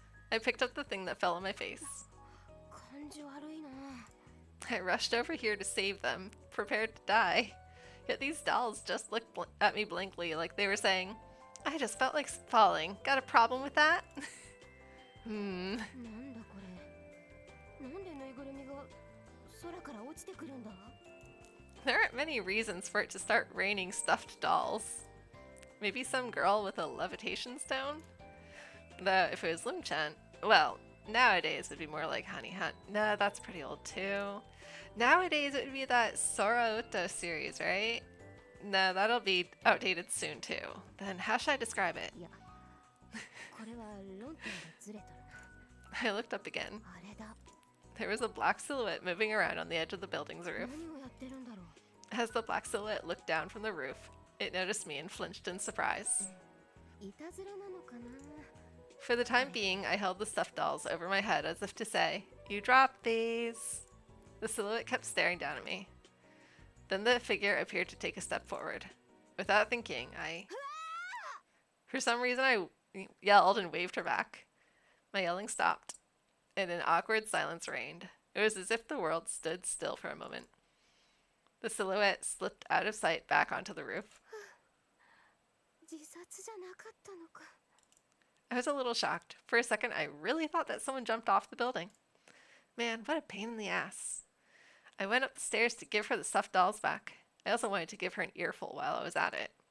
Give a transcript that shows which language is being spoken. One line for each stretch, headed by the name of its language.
English: I picked up the thing that fell on my face.
Japanese: 感じ悪いな。
English: I rushed over here to save them, prepared to die. Yet these dolls just looked at me blankly like they were saying, I just felt like falling. Got a problem with that?
Japanese: なんだこれ。なんでぬいぐるみが空から落ちてくるんだ？
English: There aren't many reasons for it to start raining stuffed dolls. Maybe some girl with a levitation stone? Though if it was Limchant, well, nowadays it'd be more like Honey Hunt. No, that's pretty old too. Nowadays it would be that Sora Uto series, right? No, that'll be outdated soon too. Then how should I describe it?
Japanese: いや、これは論点がずれとるな。
English: I looked up again.
Japanese: あれだ。
English: There was a black silhouette moving around on the edge of the building's roof.
Japanese: 何をやってるんだろう。
English: As the black silhouette looked down from the roof, it noticed me and flinched in surprise.
Japanese: いたずらなのかな。
English: For the time being, I held the stuffed dolls over my head as if to say, You dropped these! The silhouette kept staring down at me. Then the figure appeared to take a step forward. Without thinking, For some reason, I yelled and waved her back. My yelling stopped, and an awkward silence reigned. It was as if the world stood still for a moment. The silhouette slipped out of sight back onto the roof.
Japanese: 自殺じゃなかったのか。
English: I was a little shocked. For a second, I really thought that someone jumped off the building. Man, what a pain in the ass. I went up the stairs to give her the stuffed dolls back. I also wanted to give her an earful while I was at it.